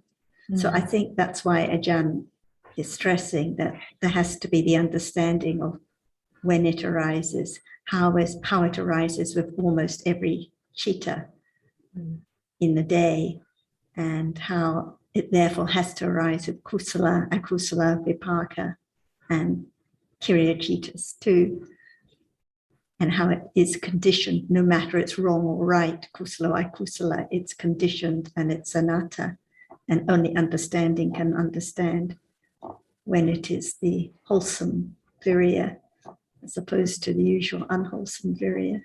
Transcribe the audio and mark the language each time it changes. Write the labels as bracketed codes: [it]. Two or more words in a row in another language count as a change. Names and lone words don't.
[en] So I think that's why Ajahn is stressing that there has to be the understanding of when it arises, how it arises with almost every citta in the day, and how it therefore has to arise with [pi] kusala, akusala, vipaka, [en] and [pi] kiriya cittas [en] too, and how it is conditioned, no matter it's wrong or right, kusala or akusala, it's conditioned and it's anatta, and only understanding can understand when it is the wholesome virya as opposed to the usual unwholesome virya.